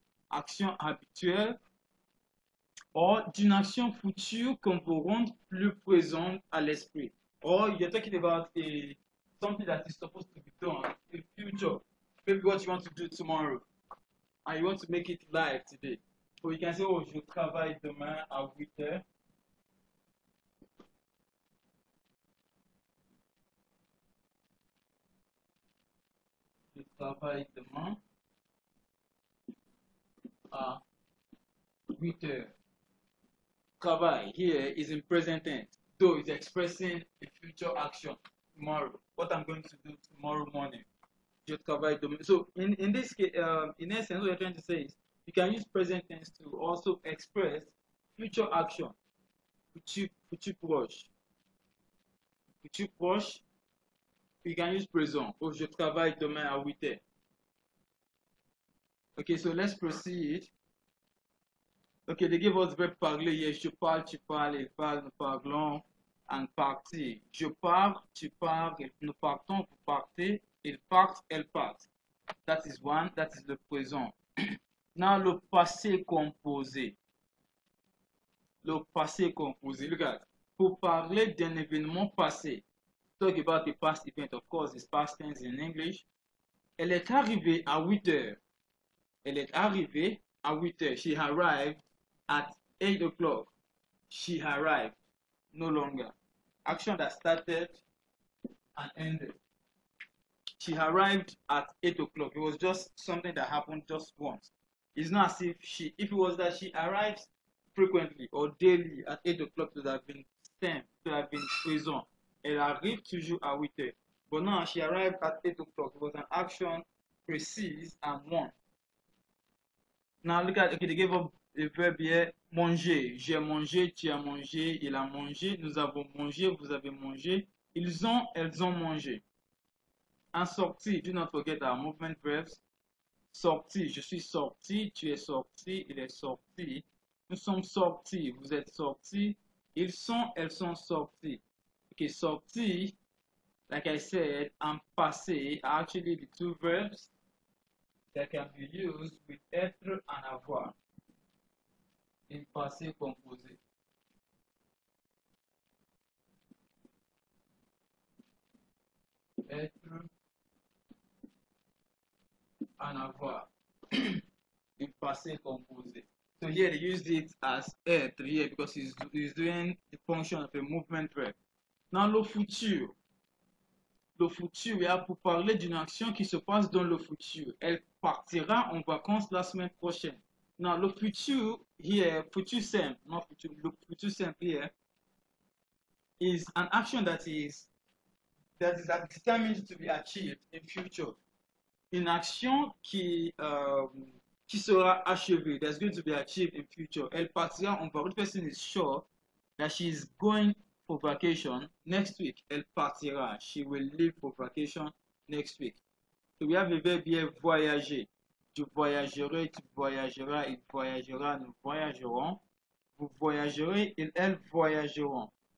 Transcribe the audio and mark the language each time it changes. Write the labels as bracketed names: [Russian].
[French] Action habituelle or d'une action future qu'on peut rendre plus présente à l'esprit. [English] Or you're talking about something that is supposed to be done in future. Maybe what you want to do tomorrow. And you want to make it live today. [French] So you can say, oh, je travaille demain à 8 heures. Je travaille demain à 8 heures. [English] Travail here is in present tense, though it's expressing a future action tomorrow. What I'm going to do tomorrow morning. Je travaille demain. So in this case, in essence, what you're trying to say is you can use present tense to also express future action. Futur proche. Futur proche. You can use présent. [French] Oh, je travaille demain à 8 heures. [English] Okay, so let's proceed. Okay, they give us verb parler here. [French] Je parle, tu parles, il parle, nous parlons, and partir. Je pars, tu pars, nous partons, vous partez, il part, elle part. [English] That is one, that is le présent. Now, le passé composé. [French] Le passé composé. Look at, pour parler d'un événement passé. [English] Talk about the past event, of course, it's past tense in English. [French] Elle est arrivée à 8 heures. Elle est arrivée à 8 heures. [English] She arrived at 8 o'clock. She arrived. No longer. Action that started and ended. She arrived at 8 o'clock. It was just something that happened just once. It's not as if if it was that she arrives frequently or daily at 8 o'clock, it would have been stem, to have been présent. [French] Elle arrive toujours à 8 heures. [English] But now she arrived at 8 o'clock. It was an action precise and one. Now look at, okay, they gave up the verb here, manger. [French] J'ai mangé, tu as mangé, il a mangé, nous avons mangé, vous avez mangé, ils ont, elles ont mangé. En sortie, do not forget our movement verbs. Sorti, je suis sorti, tu es sorti, il est sorti. Nous sommes sortis, vous êtes sortis, ils sont, elles sont sortis. [English] Okay, sorti, like I said, en passé are actually the two verbs that can be used with être and avoir in passé composé. Être and avoir in passé composé. So here they used it as être here because he's doing the function of a movement verb. [French] Dans le futur, il y a pour parler d'une action qui se passe dans le futur. Elle partira en vacances la semaine prochaine. [English] Now, le futur here, futur simple, not futur, le futur simple here is an action that is determined to be achieved in future. Une action qui [French] qui sera achevé. [English] That's going to be achieved in future. [French] Elle partira en vacances. [English] One person is sure that she is going for vacation next week. Elle partira. She will leave for vacation next week. So we have a verb here, voyager. [French] Tu voyagerai, tu voyageras, il voyagera, nous voyagerons. Vous voyagerez, elles voyageront.